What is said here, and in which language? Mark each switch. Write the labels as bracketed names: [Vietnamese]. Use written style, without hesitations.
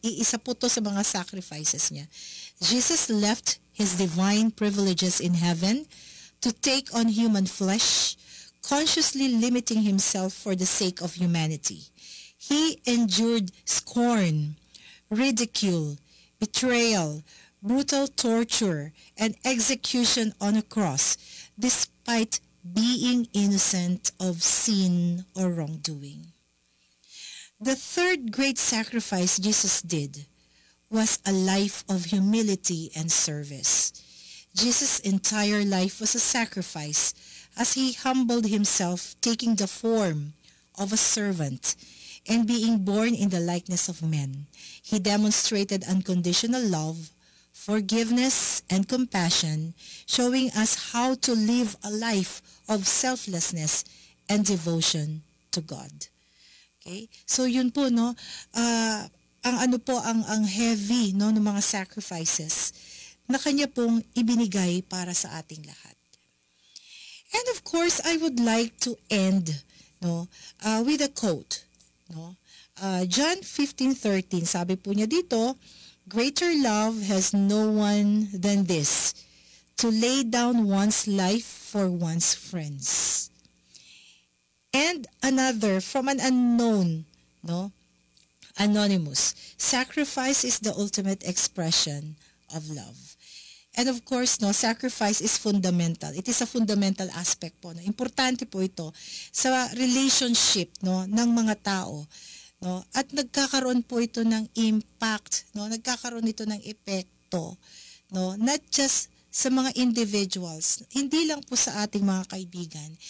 [Filipino] Isa po to sa mga sacrifices niya. [English] Jesus left his divine privileges in heaven to take on human flesh, consciously limiting himself for the sake of humanity. He endured scorn, ridicule, betrayal, brutal torture, and execution on a cross, despite being innocent of sin or wrongdoing. The third great sacrifice Jesus did was a life of humility and service. Jesus' entire life was a sacrifice as he humbled himself, taking the form of a servant and being born in the likeness of men. He demonstrated unconditional love, forgiveness, and compassion, showing us how to live a life of selflessness and devotion to God. Okay? [Filipino] So yun po, no, ang heavy, no, ng mga sacrifices na kanya pong ibinigay para sa ating lahat. [English] And of course, I would like to end, no, with a quote, no. John 15:13, [Filipino] sabi po niya dito, [English] "Greater love has no one than this, to lay down one's life for one's friends." And another from an unknown, no, anonymous, "Sacrifice is the ultimate expression of love." And of course, no, sacrifice is fundamental. It is a fundamental aspect po. No? [Filipino] Importante po ito sa relationship, no, ng mga tao. No? At nagkakaroon po ito ng impact. No? Nagkakaroon ito ng epekto. No? [English] Not just [Filipino] sa mga individuals. Hindi lang po sa ating mga kaibigan.